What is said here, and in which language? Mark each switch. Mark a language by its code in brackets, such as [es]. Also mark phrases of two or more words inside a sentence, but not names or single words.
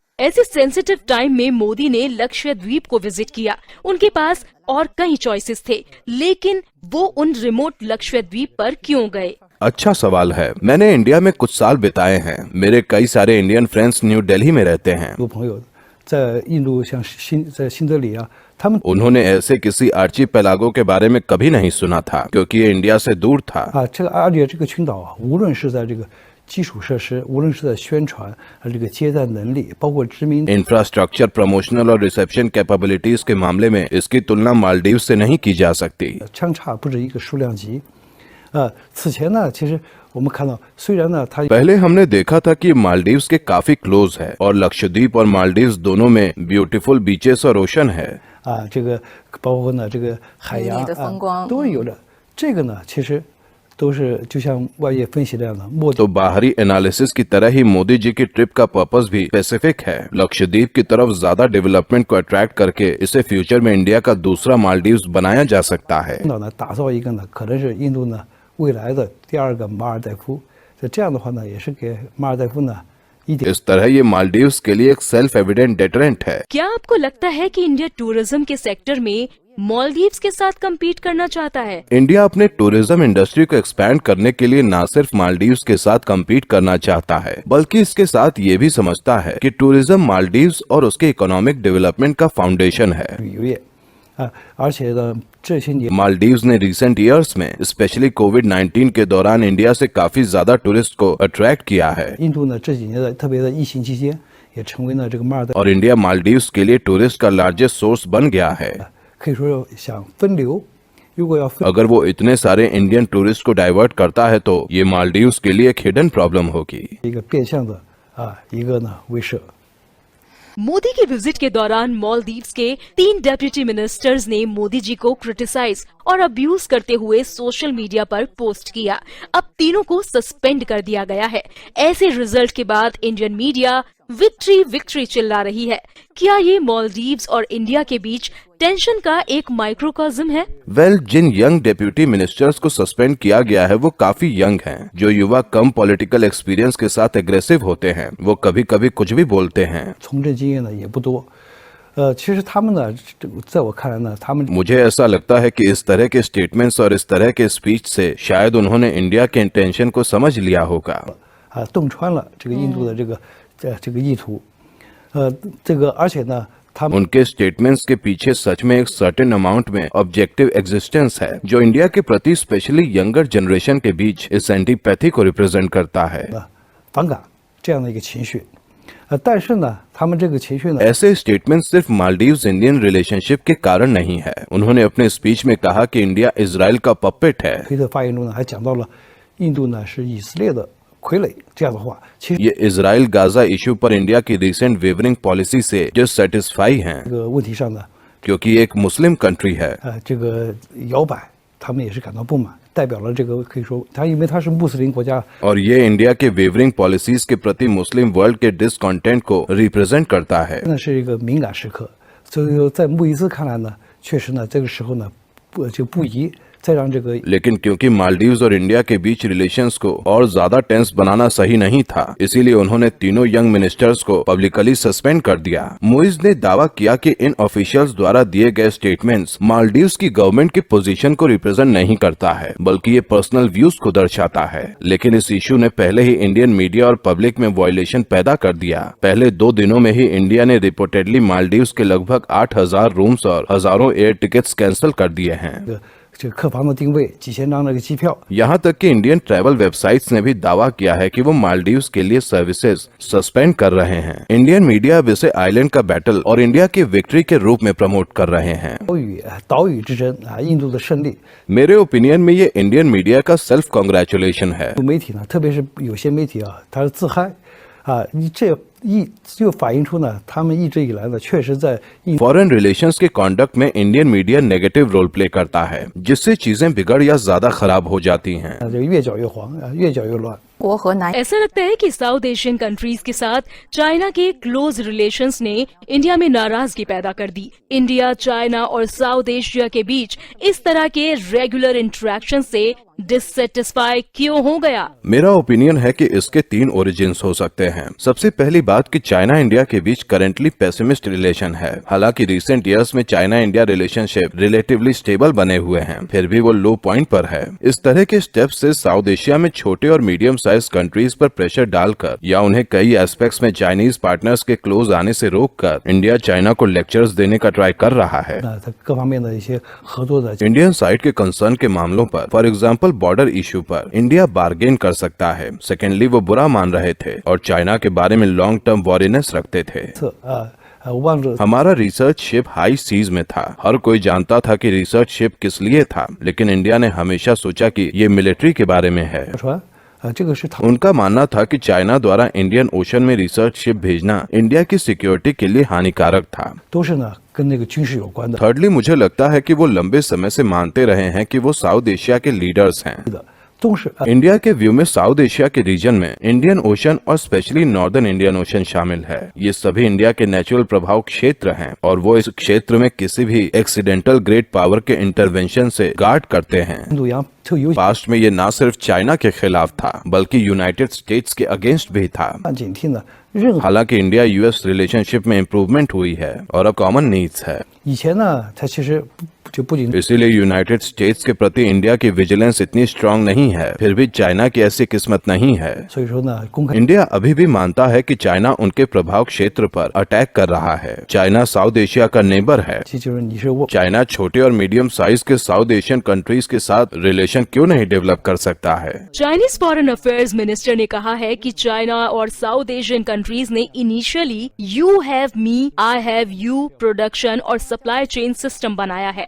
[hi] ऐसे [en] sensitive time [hi] में मोदी ने लक्षद्वीप को विजिट किया। उनके पास और कई चॉइसेस थे, लेकिन वो उन रिमोट लक्षद्वीप पर क्यों गए? अच्छा सवाल है। मैंने इंडिया में कुछ साल बिताए हैं। मेरे कई सारे [en] Indian friends [hi] न्यू दिल्ली में रहते हैं। [zh] 有朋友在印度，像在新德里啊，他们 [hi] उन्होंने ऐसे किसी आर्चीपेलागो के बारे में कभी नहीं सुना था, क्योंकि ये इंडिया से दूर था। [zh] 这个阿里这个群岛啊，无论是在这个基础设施，无论是在宣传这个接待能力，包括知名 [en] infrastructure, promotional [hi] और [en] reception capabilities [hi] के मामले में इसकी तुलना मालदीव से नहीं की जा सकती। [zh] 相差不止一个数量级。此前呢，其实我们看到，虽然呢它 [hi] पहले हमने देखा था कि मालदीव्स के काफी क्लोज है और लक्षद्वीप और मालदीव्स दोनों में [en] beautiful beaches [hi] और ओशन है। [zh] 这个包括呢这个海洋美丽的风光都有的。这个呢，其实都是就像外界分析那样的目的 [hi] तो बाहरी एनालिसिस की तरह ही मोदी जी की ट्रिप का पर्पस भी स्पेसिफिक है। लक्षद्वीप की तरफ ज्यादा डेवलपमेंट को अट्रैक्ट करके इसे फ्यूचर में इंडिया का दूसरा मालदीव्स बनाया जा सकता है। [zh] 呢打造一个呢可能是印度呢未来的第二个马尔代夫。这样的话呢，也是给马尔代夫呢一点 [hi] इस तरह ये मालदीव्स के लिए एक [en] self evident deterrent [hi] है। क्या आपको लगता है कि इंडिया टूरिज्म के सेक्टर में मालदीव्स के साथ compete करना चाहता है? इंडिया अपने [en] tourism industry [hi] को एक्सपैंड करने के लिए न सिर्फ मालदीव्स के साथ compete करना चाहता है, बल्कि इसके साथ ये भी समझता है कि टूरिज्म मालदीव्स और उसके [en] economic development [hi] का फाउंडेशन है। [zh] 旅游业而且呢这些年 [hi] मालदीव्स ने [en] recent years [hi] में [en] specially COVID-19 [hi] के दौरान इंडिया से काफी ज्यादा टूरिस्ट को अट्रैक्ट किया है [zh] 印度呢这几年的特别的疫情期间，也成为了这个马尔代夫 [hi] और इंडिया मालदीव्स के लिए टूरिस्ट का [en] largest source [hi] बन गया है। [zh] 可以说想分流，如果要分 [hi] अगर वो इतने सारे [en] Indian tourist [hi] को डाइवर्ट करता है तो ये मालदीव्स के लिए एक [en] hidden problem [hi] होगी। [zh] 一个变相的一个呢威慑。 [hi] मोदी के विजिट के दौरान मालदीव्स के 3 [en] deputy ministers [hi] ने मोदी जी को क्रिटिसाइज और अब्यूज करते हुए [en] social media [hi] पर पोस्ट किया। अब तीनों को सस्पेंड कर दिया गया है। ऐसे रिजल्ट के बाद [en] Indian media victory victory [hi] चिल्ला रही है। क्या ये मालदीव्स और इंडिया के बीच टेंशन का एक माइक्रोकॉज्म है? वेल, जिन [en] young deputy ministers [hi] को सस्पेंड किया गया है वो काफी यंग हैं। जो युवा कम [en] political experience [hi] के साथ एग्रेसिव होते हैं, वो कभी कभी कुछ भी बोलते हैं। [zh] 从政经验呢也不多。其实他们呢，在我看来呢，他们 [hi] मुझे ऐसा लगता है कि इस तरह के स्टेटमेंट्स और इस तरह के स्पीच से शायद उन्होंने इंडिया के इंटेंशन को समझ लिया होगा। [zh] 洞穿了这个印度的这个意图。这个而且呢，他们 [hi] उनके स्टेटमेंट्स के पीछे सच में एक [en] certain amount [hi] में [en] objective existence [hi] है, जो इंडिया के प्रति [en] specially younger generation [hi] के बीच इस एंटीपैथी को रिप्रेजेंट करता है। [zh] 反感这样的一个情绪。但是呢，他们这个情绪呢， [hi] ऐसे स्टेटमेंट सिर्फ मालदीव्स [en] Indian relationship [hi] के कारण नहीं है। उन्होंने अपने स्पीच में कहा कि इंडिया इजराइल का पपेट है। [zh] 推特发言中呢还讲到了印度呢是以色列的傀儡这样的话。其实 [hi] ये इजराइल गाजा इशू पर इंडिया की [en] recent wavering policy [hi] से डिससैटिस्फाई हैं, [zh] 这个问题上呢， [hi] क्योंकि ये एक [en] Muslim country [hi] है। [zh] 这个摇摆，他们也是感到不满，代表了这个可以说，因为它是穆斯林国家， [hi] और ये इंडिया के [en] wavering policies [hi] के प्रति [en] Muslim world [hi] के डिसकॉन्टेंट को रिप्रेजेंट करता है। [zh] 那是一个敏感时刻。所以说，在穆伊兹看来呢，确实呢，这个时候呢，不宜再让这个 [hi] लेकिन क्योंकि मालदीव्स और इंडिया के बीच रिलेशंस को और ज्यादा टेंस बनाना सही नहीं था, इसीलिए उन्होंने तीनों [en] young ministers [hi] को पब्लिकली सस्पेंड कर दिया। मुइज ने दावा किया कि इन ऑफिशियल्स द्वारा दिए गए स्टेटमेंट्स मालदीव्स की गवर्नमेंट की पोजीशन को रिप्रेजेंट नहीं करता है, बल्कि ये [en] personal views [hi] को दर्शाता है। लेकिन इस इशू ने पहले ही [en] Indian media [hi] और पब्लिक में वायलेशन पैदा कर दिया। पहले 2 दिनों में ही इंडिया ने रिपोर्टेडली मालदीव्स के लगभग 8,000 रूम्स और हजारों [en] air tickets [hi] कैंसिल कर दिए हैं। [zh] 这个客房的定位，几千张那个机票。 [hi] यहाँ तक कि [en] Indian travel websites [hi] ने भी दावा किया है कि वो मालदीव्स के लिए सर्विसेज सस्पेंड कर रहे हैं। [en] Indian media [hi] अब इसे आइलैंड का बैटल और इंडिया की विक्ट्री के रूप में प्रमोट कर रहे हैं। [zh] 岛屿之争啊，印度的胜利。 [hi] मेरे ओपिनियन में ये [en] Indian media [hi] का [en] self congratulation [hi] है। [zh] 媒体呢，特别是有些媒体啊，他是自嗨啊，就反映出呢，他们一直以来呢，确实在 [en] foreign relations [hi] के कॉन्डक्ट में [en] Indian media negative role play [hi] करता है, जिससे चीजें बिगड़ या ज्यादा खराब हो जाती हैं। [zh] 这个越搅越黄啊，越搅越乱。国和南 [hi] ऐसा लगता है कि [en] South Asian countries [hi] के साथ चाइना के [en] close relations [hi] ने इंडिया में नाराजगी पैदा कर दी। इंडिया, चाइना और साउथ एशिया के बीच इस तरह के [en] regular interaction [hi] से डिससेटिस्फाई क्यों हो गया? मेरा ओपिनियन है कि इसके 3 ओरिजिन्स हो सकते हैं। सबसे पहली बात कि चाइना इंडिया के बीच [en] currently pessimist relation [hi] है। हालांकि [en] recent years [hi] में चाइना इंडिया [en] relationship relatively stable [hi] बने हुए हैं, फिर भी वो [en] low point [hi] पर है। इस तरह के स्टेप्स से साउथ एशिया में छोटे और [en] medium size countries [hi] पर प्रेशर डालकर या उन्हें कई एस्पेक्ट्स में [en] Chinese partners [hi] के क्लोज आने से रोककर इंडिया चाइना को लेक्चर्स देने का ट्राई कर रहा है। [zh] 它各方面的一些合作的 [en] Indian side [hi] के कंसर्न के मामलों पर, [en] for example border issue [hi] पर, इंडिया बार्गेन कर सकता है। सेकेंडली वो बुरा मान रहे थे और चाइना के बारे में [en] long term worriness [hi] रखते थे। [zh] 望着 [hi] हमारा [en] research ship high seas [hi] में था। हर कोई जानता था कि [en] research ship [hi] किस लिए था, लेकिन इंडिया ने हमेशा सोचा कि ये मिलिट्री के बारे में है। [zh] 船这个是 [hi] उनका मानना था कि चाइना द्वारा इंडियन ओशन में [en] research ship [hi] भेजना इंडिया की सिक्योरिटी के लिए हानिकारक था। [zh] 都是呢跟那个军事有关的。 [hi] थर्डली मुझे लगता है कि वो लंबे समय से मानते रहे हैं कि वो साउथ एशिया के लीडर्स हैं। [zh] 都是 [hi] इंडिया के व्यू में साउथ एशिया के रीजन में इंडियन ओशन और स्पेशली नॉर्दर्न इंडियन ओशन शामिल है। ये सभी इंडिया के नेचुरल प्रभाव क्षेत्र हैं और वो इस क्षेत्र में किसी भी [en] accidental great power [hi] के इंटरवेंशन से गार्ड करते हैं। [zh] 印度洋特尤 [hi] पास्ट में ये न सिर्फ चाइना के खिलाफ था बल्कि यूनाइटेड स्टेट्स के अगेंस्ट भी था। [zh] 警惕呢，任何 [hi] हालांकि इंडिया यूएस रिलेशनशिप में इम्प्रूवमेंट हुई है और अब [en] common needs [hi] है। [zh] 以前呢，它其实就不仅 [hi] इसीलिए यूनाइटेड स्टेट्स के प्रति इंडिया की विजिलेंस इतनी स्ट्रांग नहीं है, फिर भी चाइना की ऐसी किस्मत नहीं है। [zh] 所以说呢，公开 [hi] इंडिया अभी भी मानता है कि चाइना उनके प्रभाव क्षेत्र पर अटैक कर रहा है। चाइना साउथ एशिया का नेबर है। [zh] 就是你是我 [hi] चाइना छोटे और [en] medium size [hi] के [en] South Asian countries [hi] के साथ रिलेशन क्यों नहीं डेवलप कर सकता है? [en] Chinese foreign affairs minister [hi] ने कहा है कि चाइना और [en] South Asian countries [hi] ने [en] initially you have me I have you production [hi] और [en] supply chain system [hi] बनाया है।